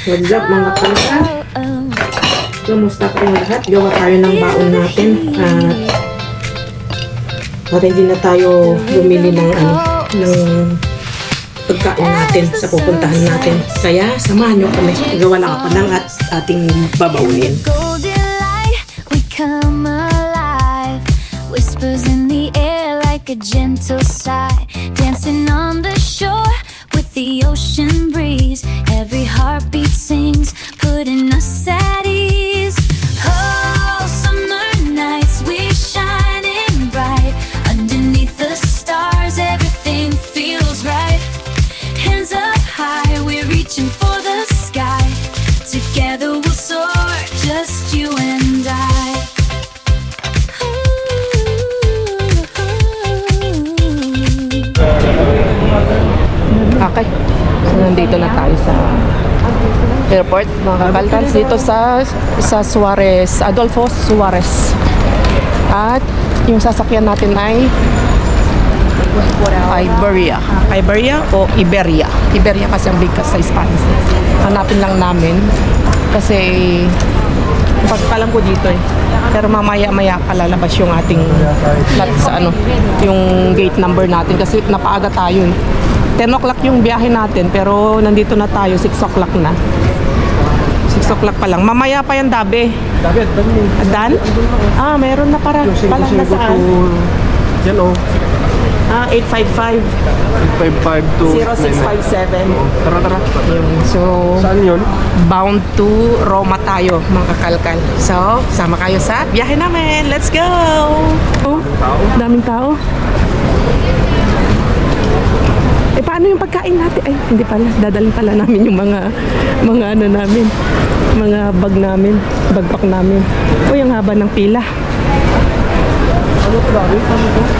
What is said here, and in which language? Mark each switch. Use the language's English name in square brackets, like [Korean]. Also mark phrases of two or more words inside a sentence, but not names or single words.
[English] What's up [Filipino] mga kalsa? Kamusta kayong lahat? Gawa tayo ng baon natin. Para hindi na tayo bumili ng pagkain natin sa pupuntahan natin. Kaya samahan nyo kami. Gawa lang ako ng ating babaunin. [English] Whispers in the air like a gentle sigh, dancing on the shore with the ocean breeze. Every heartbeat sings, putting us at ease. Oh, summer nights we shining bright underneath the stars. Everything feels right. Hands up high, we're reaching for the sky. Together we'll soar, just you and I. [Filipino] Okay. So, nandito na tayo sa airport, mga kakalkans. Dito sa Suarez, Adolfo Suarez. At yung sasakyan natin ay Iberia. Iberia o Iberia? Iberia kasi ang bigkas sa Spanish. Hanapin lang namin. Kasi pagkalam ko dito eh. Pero mamaya-maya palalabas yung ating sa yung gate number natin kasi napaaga tayo eh. 10 o'clock yung biyahe natin pero nandito na tayo 6 o'clock na. 6 o'clock pa lang. Mamaya pa yan Dabe. Dabe, Dan? Meron na para. Palang nasaan? Yan o. 855 855 to 0657. Tara. So, Saan yun? [English] bound to [Filipino] Roma tayo mga kakalkal. So, sama kayo sa biyahe namin. [English] Let's go! [Filipino] Daming tao. Paano yung pagkain natin? Ay, hindi pala. Dadalhin pala namin yung mga namin. Mga bag namin. Backpack namin. Uy, ang haba ng pila. Ano to?